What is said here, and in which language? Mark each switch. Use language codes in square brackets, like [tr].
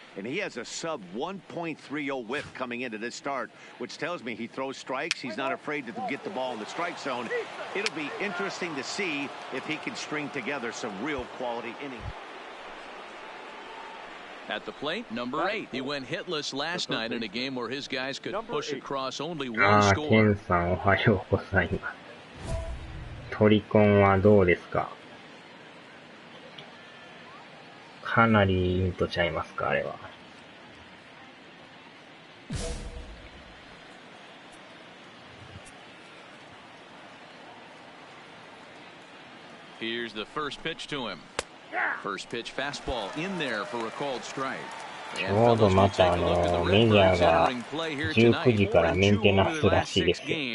[en] And he has a sub 1.30 whip coming into this start, which tells me he throws strikes. He's not afraid to get the ball in the strike zone. It'll be interesting to see if he can string together some real quality innings. At the plate, number 8. He went hitless last night in a game where his guys could push across only one score. [ja] ケンさんおはようございます。トリコンはどうですか？かなりインとちゃいますか、あれは。 [en] Here's the first pitch to him. First pitch fastball in there for a called strike. [ja] ちょうどまたメジャーが19時からメンテナンスらしいですよ。